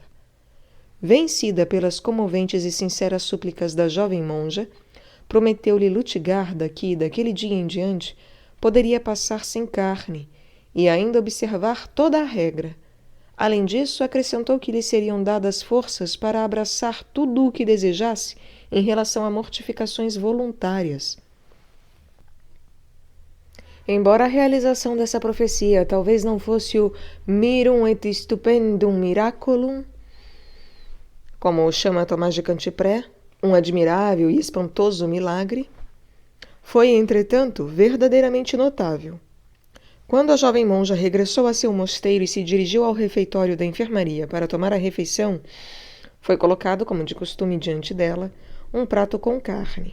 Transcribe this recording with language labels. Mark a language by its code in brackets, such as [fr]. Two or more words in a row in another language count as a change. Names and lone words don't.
[pt] Vencida pelas comoventes e sinceras súplicas da jovem monja, prometeu-lhe Lutigarda que, daquele dia em diante, poderia passar sem carne e ainda observar toda a regra. Além disso, acrescentou que lhe seriam dadas forças para abraçar tudo o que desejasse em relação a mortificações voluntárias. Embora a realização dessa profecia talvez não fosse o [la] mirum et stupendum miraculum, [pt] como o chama Tomás de Cantipré, um admirável e espantoso milagre, foi, entretanto, verdadeiramente notável. Quando a jovem monja regressou a seu mosteiro e se dirigiu ao refeitório da enfermaria para tomar a refeição, foi colocado, como de costume diante dela, um prato com carne.